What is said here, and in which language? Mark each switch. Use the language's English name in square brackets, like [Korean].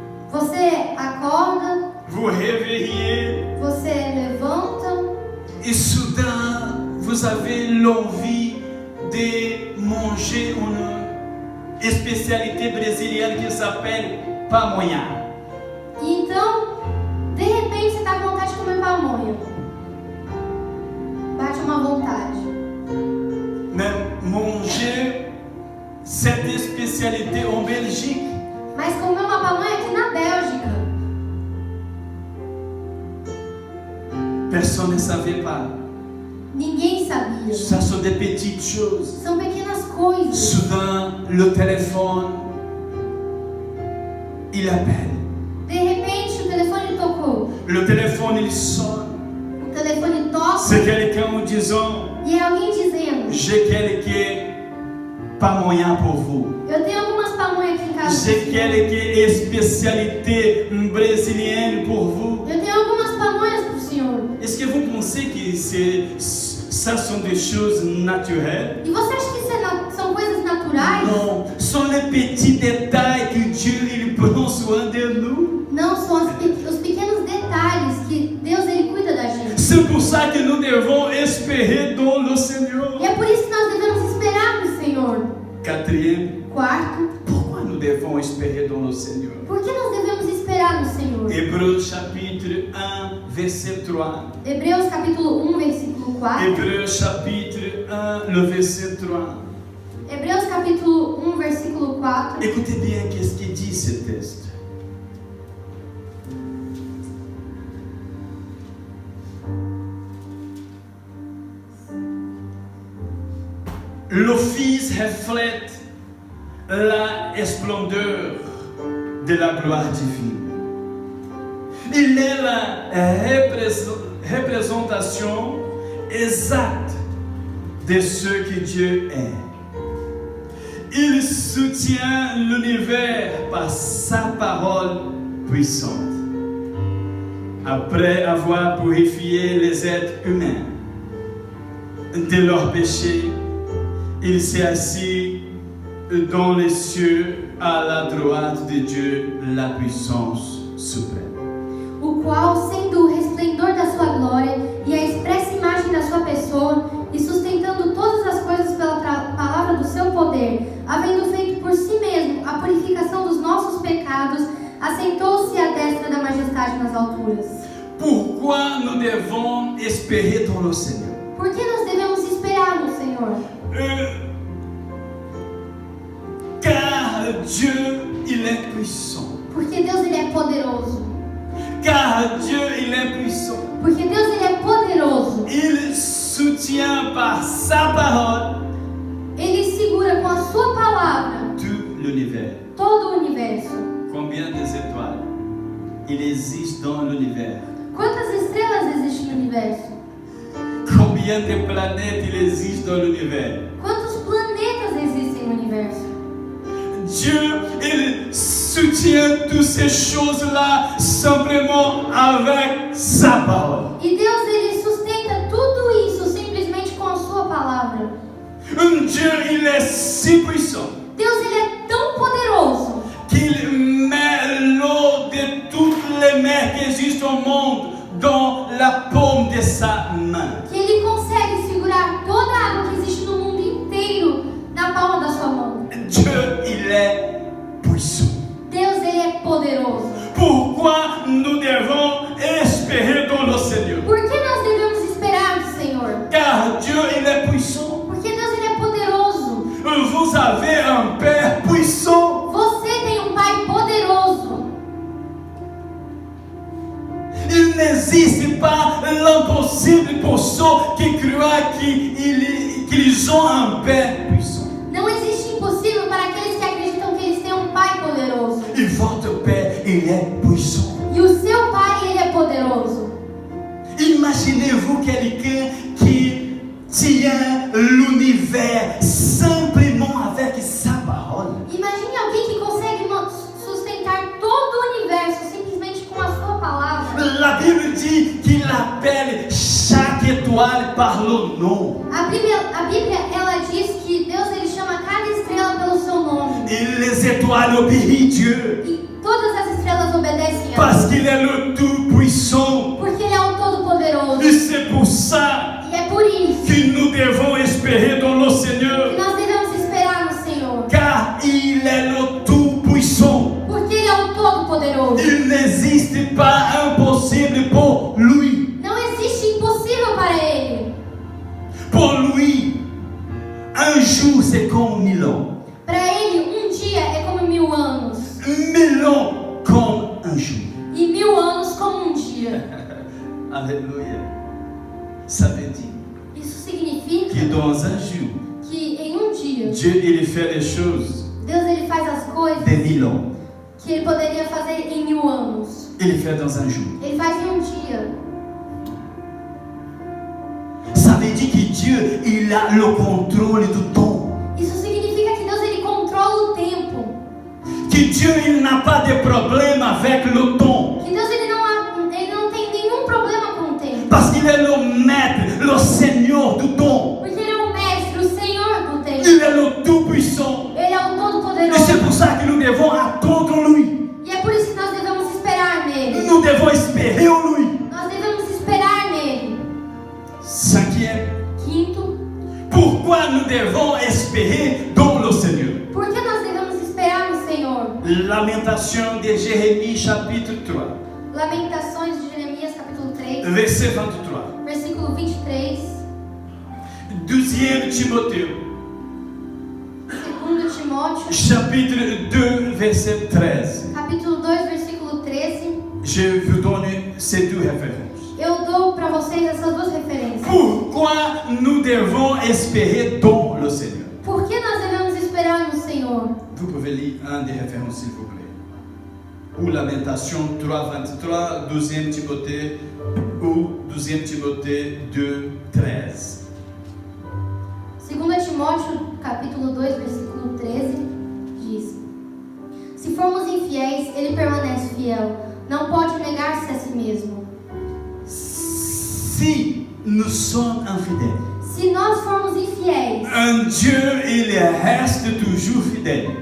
[Portuguese] você acorda, [French] vous réveillez, [Portuguese] você levanta [French] et soudain, vous avez l'envie de manger une spécialité brésilienne qui s'appelle pamonha. [Portuguese] e então, de repente, você está com vontade de comer pamonha. Bate uma vontade. [French] Mais manger cette spécialité en Belgique, [Portuguese] Mas comer uma pamonha aqui na Bélgica, [French] personne ne savait pas. [Portuguese] ninguém sabia. [French] Ça sont des petites choses. [Portuguese] São pequenas coisas. [French] Soudain, le téléphone, il appelle. [Portuguese] De repente, o telefone tocou. [French] Le téléphone, il sonne. [Portuguese] O telefone toca [French] C'est quelqu'un en disant, [Portuguese] e é alguém dizendo: [French] j'ai quelques pamonha pour vous. [Portuguese] eu tenho algumas pamonhas aqui em casa. [French] J'ai quelques spécialités brésiliennes pour vous. [Portuguese] Eu tenho algumas pamonhas pro senhor. [French] Est-ce que vous pensez que ça sont des choses naturelles? [Portuguese] E você acha que isso são coisas naturais? [French] Non, ce sont les petits détails que Dieu il prend soin de nous. [Portuguese] Não, são os pequenos detalhes que Deus ele cuida da gente. [French] C'est pour ça que nous devons espérer dans le Seigneur. [Portuguese] E é por isso que nós devemos esperar no Senhor. [French] Quatrième, [Portuguese] Quarto, [French] pourquoi nous devons espérer dans le Seigneur? [Portuguese] por que nós devemos esperar no Senhor? [French] Hébreux chapitre 1, verset 3. [Portuguese] Hebreus capítulo 1, versículo 4. [French] Hébreux chapitre 1, le verset 3. [Portuguese] Hebreus capítulo 1, versículo 4. [French] Écoutez bien qu'est-ce qu'il dit ce texte. Le Fils reflète la splendeur de la gloire divine. Il est la représentation exacte de ce que Dieu est. Il soutient l'univers par sa parole puissante. Après avoir purifié les êtres humains de leurs péchés, il s'est assis dans les cieux à la droite de Dieu, la puissance suprême. [Portuguese] O qual, sendo o resplendor da sua glória e a expressa imagem da sua pessoa, e sustentando todas as coisas pela palavra do seu poder, havendo feito por si mesmo a purificação dos nossos pecados, assentou-se à destra da majestade nas alturas. [French] Pourquoi nous devons espérer dans le Seigneur? [Portuguese] Por que nós devemos esperar no Senhor? [French] Car Dieu, il est puissant. [Portuguese] Porque Deus ele é poderoso. [French] Car Dieu, il est puissant. [Portuguese] Porque Deus ele é poderoso. [French] Il soutient par sa parole [Portuguese] Ele segura com a sua palavra [French] tout l'univers. [Portuguese] todo o universo. [French] Combien d'étoiles il existe dans l'univers? [Portuguese] Quantas estrelas existem no universo? [French] Combien de planètes il existe dans l'univers? [Portuguese] Quantos planetas existem no universo? [French] Dieu, il soutient toutes ces choses-là simplement avec sa parole. [Portuguese] E Deus ele sustenta tudo isso simplesmente com a sua palavra. [French] Dieu, il est si puissant [Portuguese] Deus ele é tão poderoso [French] qu'il met l'eau de toutes les mers qui existent au monde dans la paume de sa main. [Portuguese] que ele consegue segurar toda a água que existe no mundo inteiro na palma da sua mão. [French] Dieu, il est puissant. [Portuguese] Deus ele é poderoso. [French] Pourquoi nous devons espérer dans le Seigneur? [Portuguese] Por que nós devemos esperar no Senhor? [French] Car Dieu, il est puissant. [Portuguese] Porque Deus ele é poderoso. [French] Vous avez un Père puissant. [Portuguese] Você tem um Pai poderoso. [French] Il n'existe pas l'impossible pour ceux qui croient qu'ils ont un Père puissant. [Portuguese] Não existe impossível para aqueles que acreditam que eles têm um Pai poderoso. [French] Et votre Père, il est puissant. [Portuguese] E o seu Pai ele é poderoso. [French] Imaginez-vous quelqu'un qui tient l'univers simplement avec sa parole. [Portuguese] Imagine alguém que consegue sustentar todo o universo simplesmente com a sua palavra. [French] La Bible dit qu'il appelle chaque étoile par le nom. [Portuguese] A Bíblia ela diz que Deus ele chama cada estrela pelo seu nome. [French] Et les étoiles obéissent Dieu. [Portuguese] E todas as estrelas obedecem a [French] Parce [Portuguese] Deus. [French] qu'il est le Tout-Puissant. [Portuguese] Porque ele é o Todo-Poderoso. [French] Et c'est pour ça [Portuguese] E é por isso [French] que nous devons espérer dans le [Portuguese] que [French] Seigneur. [Portuguese] nós devemos esperar no Senhor. [French] Car il est le Tout-Puissant. [Portuguese] Porque ele é o Todo-Poderoso. [French] Il n'existe pas impossible pour lui. [Portuguese] Não existe impossível para ele. [French] Pour lui, un jour c'est comme 1000 ans. [Portuguese] Para ele, dia é como 1000 anos. [French] 1000 ans comme un jour. [Portuguese] E 1000 anos como dia. [French] Alléluia. Ça veut dire [Portuguese] Isso significa [French] que dans un jour, [Portuguese] que em dia, [French] Dieu il fait les choses [Portuguese] Deus ele faz as coisas [French] de 1000 ans. [Portuguese] que ele poderia fazer em 1000 anos. [French] Il fait dans un jour. [Portuguese] Ele faz em dia. [French] Ça veut dire que Dieu il a le contrôle du temps. [Portuguese] Isso significa que Deus ele controla o tempo. [French] Que Dieu il n'a pas de problème avec le temps. [Portuguese] Que Deus ele não tem nenhum problema com o tempo. [French] Parce qu'il est le maître, le Seigneur du temps. [Portuguese] Porque ele é o mestre, o Senhor do tempo. [French] Il est le Tout-Puissant. [Portuguese] Ele é o [French] Et [Portuguese] Todo-Poderoso. [French] c'est pour ça que nous devons attendre lui. [Portuguese] E é por isso que nós devemos esperar nele. [French] Nous devons espérer en lui. [Portuguese] Nós devemos esperar nele. [French] Cinquième, [Portuguese] Quinto, [French] pourquoi nous devons espérer dans le Seigneur? [Portuguese] por que nós devemos esperar no Senhor? [French] Lamentation de Jérémie chapitre 3, [Portuguese] Lamentações de Jeremias capítulo 3, [French] verset 23. [Portuguese] versículo 23. [French] Deuxième Timothée, [Portuguese] Segundo Timóteo, [French] chapitre 2, verset 13. [Portuguese] capítulo 2, versículo 13. [French] Je vous donne ces deux références. [Portuguese] Eu dou para vocês essas duas referências. [French] Pourquoi nous devons espérer dans le Seigneur? [Portuguese] Por que nós devemos esperar no Senhor? [French] Vous pouvez lire un des références s'il vous plaît. Ou Lamentation 3, 23, 2 Timothée ou 2 Timothée 2, 13. [Portuguese] Segundo Timóteo, capítulo 2, versículo 13, diz: Se formos infiéis, ele permanece fiel. Não pode negar-se a si mesmo. [French] Si nous sommes infidèles, [Portuguese] Se nós formos infiéis, [French] un Dieu, il reste toujours fidèle.